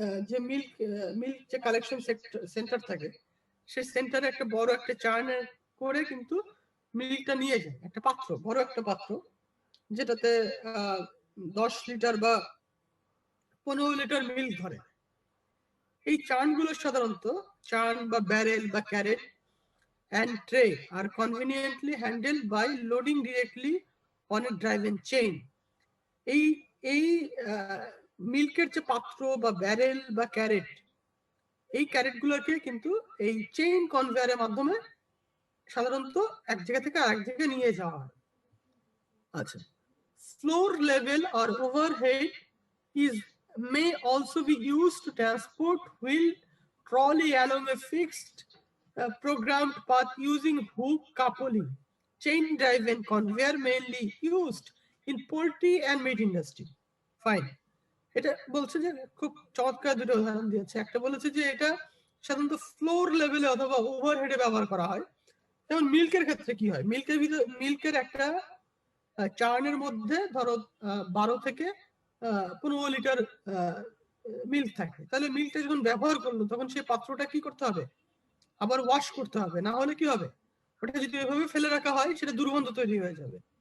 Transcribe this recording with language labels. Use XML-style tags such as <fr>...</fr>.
<bn>যে মিল্ক যে collection centre থাকে সেই সেন্টারে একটা বড় একটা চার্নে করে কিন্তু মিল্কটা নিয়ে যায়, একটা পাত্র, বড় একটা পাত্র, যেটাতে 10 লিটার বা 15 লিটার মিল্ক ধরে। এই চার্নগুলো সাধারণত চার্ন বা ব্যারেল বা carat</bn> <en>and tray are conveniently handled by loading directly on a drive-in chain.</en> <bn>এই মিল্কের যে পাত্র বা ব্যারেল বা ক্যারেট, এই ক্যারেটগুলোকে কিন্তু এই চেইন কনভেয়ারের মাধ্যমে সাধারণত এক জায়গা থেকে আরেক জায়গায় নিয়ে যাওয়া হয়।</bn> <en>আচ্ছা, floor level or overhead may also be used to transport wheel trolley along a fixed programmed path using hook coupling. Chain driven conveyor mainly used in poultry and meat industry. Fine.</en> <bn>এটা বলছে যে খুব চমৎকার দুটো উদাহরণ দিয়েছে। একটা বলেছে যে এটা সাধারণত ফ্লোর লেভেলে অথবা ওভারহেডে ব্যবহার করা হয়। যেমন মিল্কের ক্ষেত্রে কি হয়, মিল্কের একটা চার্নের মধ্যে ধরো 12 থেকে 15 লিটার মিল্ক থাকে, তাহলে মিল্কটা যখন ব্যবহার করলো তখন সেই পাত্রটা কি করতে হবে, আবার ওয়াশ করতে হবে, না হলে কি হবে, ওটা যদি এভাবে ফেলে রাখা হয় সেটা দুর্গন্ধ তৈরি হয়ে যাবে।</bn>